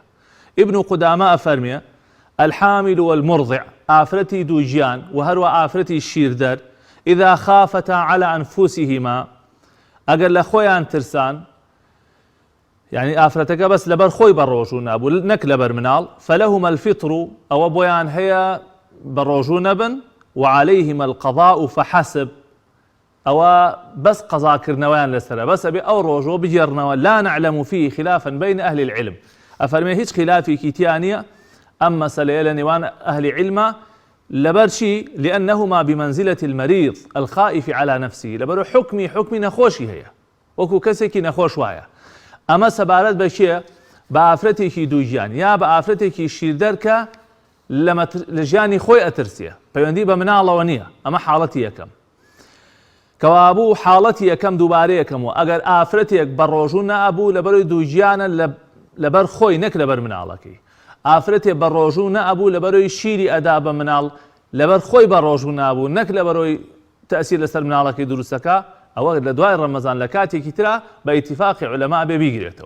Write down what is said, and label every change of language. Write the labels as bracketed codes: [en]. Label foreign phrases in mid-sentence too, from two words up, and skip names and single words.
[ckb] ئیبن قودامە ئەفەرمێ [ar] الحامل والمرضع، [ckb] ئافرەتی دوو ژیان و هەروە ئافرەتی شیردەر [ar] ئیذا خافتا على ئەنفوسیهما، [ckb] ئەگەر لە خۆیان ترسان، یعنی ئافرەتەکە بەس لەبەر خۆی بە ڕۆژوو نەبوو نەک لەبەر مناڵ، [ar] فلهما الفطر، [ckb] ئەوە بۆیان هەیە بە ڕۆژوو نەبن، [ar] وعليهما القضاء فحسب، [ckb] ئەوە بەس قەزاکردنەوەیان لەسەرە، بەس ئەبێ ئەو ڕۆژۆ بگێڕنەوە. [ar] لا نعلم فيه خلافا بين أهل العلم، [ckb] ئەفەرمێ هیچ خلافێکی تیا نییە ئەم مەسەلەیە لە نێوان ئەهلی عیلمە، لەبەر چی؟ [ar] لأنهما بمنزلة المريض الخائف على نفسه، [ckb] لەبەر حکمی نەخۆشی هەیە، وەکو کەسێکی نەخۆش وایە. ئەمە سەبارەت بە چییە؟ بە ئافرەتێکی دوو ژیان یا بە ئافرەتێکی شیردەر کە لە ژیانی خۆی ئەترسیە، پەیوەندی بە مناڵەوە نییە. ئەمە حاڵەتی یەکەم. کەوابوو حاڵەتی یەکەم دووبارەیە یەکەمەوە، ئەگەر ئافرەتێک بە ڕۆژوو نەبوو لەبەرەوەی دوو ژیانە لەبەر خۆی نەک لەبەر مناڵەکەی، ئافرەتێک بە ڕۆژوو نەبوو لەبەرەوەی شیری ئەدا بە مناڵ لەبەر خۆی بە ڕۆژوو نبوو نەک لەبەرەوەی تەسیر لەسەر مناڵەکەی دروستەکە، ئەوە لە دوای ڕەمەزان لە کاتێکی ترا بە ئیتیفاقی عولەما بێ بیگرێتەوە.